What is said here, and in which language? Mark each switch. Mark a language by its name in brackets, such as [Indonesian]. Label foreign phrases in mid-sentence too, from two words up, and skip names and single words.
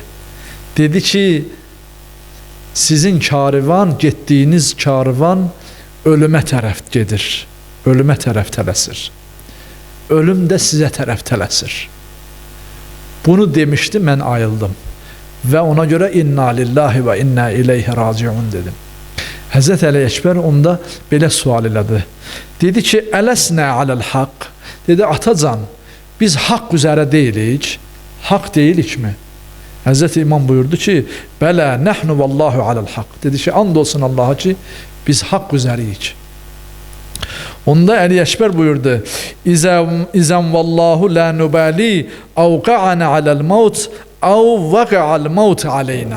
[Azerbaijani] Dedi ki, sizin karivan, getdiyiniz karivan ölümə tərəf gedir, ölümə tərəf tələsir. Ölüm də sizə tərəf tələsir. Bunu demişdi, mən ayıldım. Və ona görə [Arabic] إنا لله وإنا إليه راجعون [Azerbaijani] dedim. Həzrət Əli Əkbər onda belə sual elədi. Dedi ki, [Arabic] ألسنا على الحق. [Azerbaijani] Dedi, atacan, biz haqq üzərə deyilik, haqq deyikmi? Həzrət İmam buyurdu ki, bələ, [Arabic] نحن والله على الحق. [Azerbaijani] Dedi ki, and olsun Allaha ki, biz haqq üzəriyik. Onda Əli Əkbər buyurdu, [Arabic] إذن والله لا نبالي أوقعنا على الموت أو وقع الموت علينا.